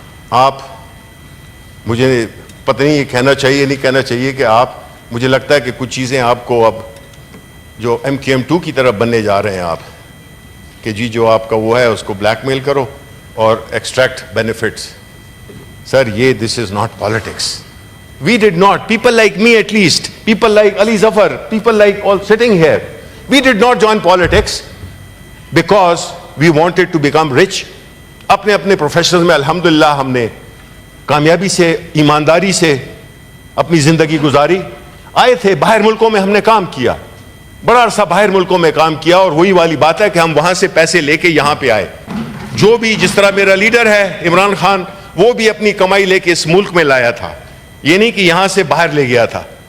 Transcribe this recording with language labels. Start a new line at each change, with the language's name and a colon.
Urdu: آپ, مجھے پتہ نہیں یہ کہنا چاہیے نہیں کہنا چاہیے کہ آپ, مجھے لگتا ہے کہ کچھ چیزیں آپ کو اب جو MKM2 کی طرف بننے جا رہے ہیں آپ, کہ جی جو آپ کا وہ ہے اس کو بلیک میل کرو اور ایکسٹریکٹ بینیفٹس.
English: Sir یہ this is not politics. We did not, people like me at least, people like Ali Zafar, people like all sitting here, we did not join politics because we wanted to become rich.
Urdu: اپنے اپنے professions میں الحمدللہ ہم نے کامیابی سے, ایمانداری سے اپنی زندگی گزاری. آئے تھے باہر ملکوں میں, ہم نے کام کیا, بڑا عرصہ باہر ملکوں میں کام کیا, اور وہی والی بات ہے کہ ہم وہاں سے پیسے لے کے یہاں پہ آئے. جو بھی, جس طرح میرا لیڈر ہے عمران خان, وہ بھی اپنی کمائی لے کے اس ملک میں لایا تھا, یہ نہیں کہ یہاں سے باہر لے گیا تھا.